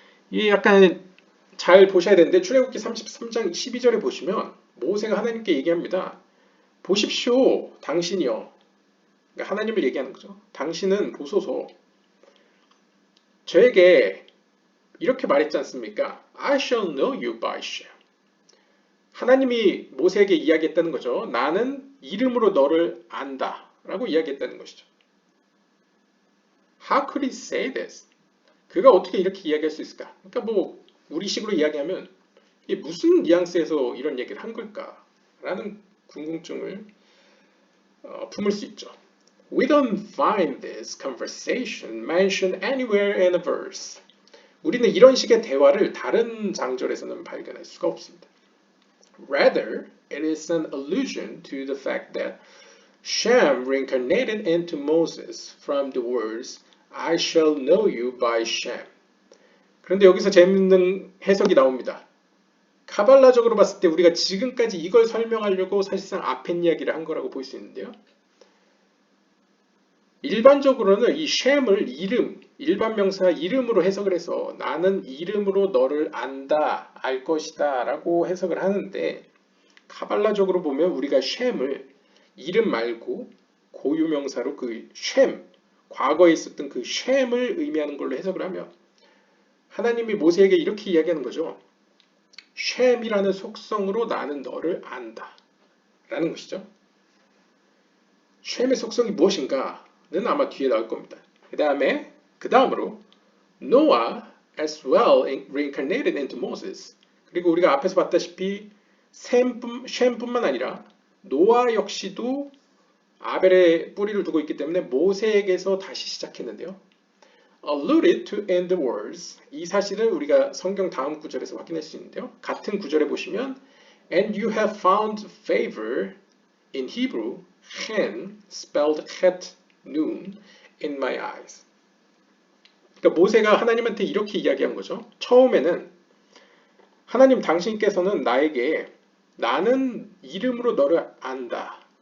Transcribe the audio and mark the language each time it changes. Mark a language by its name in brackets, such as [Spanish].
[Korean] 이 약간 잘 보셔야 되는데 출애굽기 33장 12절에 보시면 모세가 하나님께 얘기합니다. 보십시오, 당신이요. 그러니까 하나님을 얘기하는 거죠. 당신은 보소서. 저에게 이렇게 말했지 않습니까? [English] I shall know you by Shem. [Korean] 하나님이 모세에게 이야기했다는 거죠. 나는 이름으로 너를 안다 라고 이야기했다는 것이죠. [English] How could he say this? [Korean] 그가 어떻게 이렇게 이야기할 수 있을까? 그러니까 뭐 우리식으로 이야기하면 이게 무슨 뉘앙스에서 이런 얘기를 한 걸까? 라는 궁금증을 품을 수 있죠. [English] We don't find this conversation mentioned anywhere in a verse. [Korean] 우리는 이런 식의 대화를 다른 장절에서는 발견할 수가 없습니다. [English] Rather, it is an allusion to the fact that Shem reincarnated into Moses from the words I shall know you by Shem. [Korean] 그런데 여기서 재밌는 해석이 나옵니다. 카발라적으로 봤을 때 우리가 지금까지 이걸 설명하려고 사실상 앞에 이야기를 한 거라고 볼 수 있는데요. 일반적으로는 이 쉔을 이름, 일반 명사 이름으로 해석을 해서 나는 이름으로 너를 안다, 알 것이다 라고 해석을 하는데 카발라적으로 보면 우리가 쉔을 이름 말고 고유명사로 그 쉔, 과거에 있었던 그 쉔을 의미하는 걸로 해석을 하면 하나님이 모세에게 이렇게 이야기하는 거죠. 쉔이라는 속성으로 나는 너를 안다 라는 것이죠. 쉔의 속성이 무엇인가? 는 아마 뒤에 나올 겁니다. 그 다음으로 [English] Noah as well reincarnated into Moses. [Korean] 그리고 우리가 앞에서 봤다시피 쉔뿐만 아니라 노아 역시도 아벨의 뿌리를 두고 있기 때문에 모세에게서 다시 시작했는데요. [English] Alluded to in the words. [Korean] 이 사실을 우리가 성경 다음 구절에서 확인할 수 있는데요. 같은 구절에 보시면 [English] And you have found favor in Hebrew, chen, spelled het, noon, in my eyes. [Korean] 그러니까 모세가 하나님한테 이렇게 이야기한 거죠. 처음에는 하나님 당신께서는 나에게 나는 이름으로 너를 안다.